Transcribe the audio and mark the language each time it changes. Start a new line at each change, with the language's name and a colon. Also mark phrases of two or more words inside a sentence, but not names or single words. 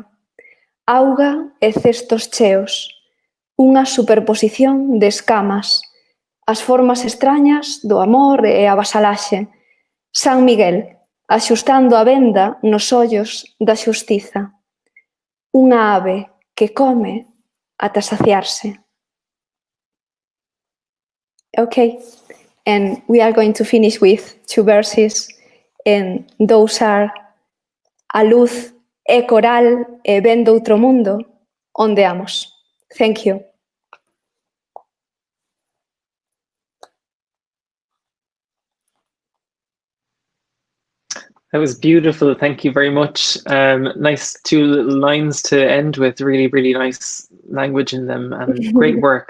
Galician: Auga e cestos cheos, unha superposición de escamas, as formas extrañas do amor e a vasalaxe. San Miguel, axustando a venda nos ollos da xustiza. Unha ave que come ata saciarse.
English: Okay, and we are going to finish with 2 verses, and those are
Galician: A luz é coral e ven doutro mundo, ondeamos.
English: Thank you. That was beautiful. Thank you very much. Nice 2 little lines to end with. Really, really nice language in them, and great work.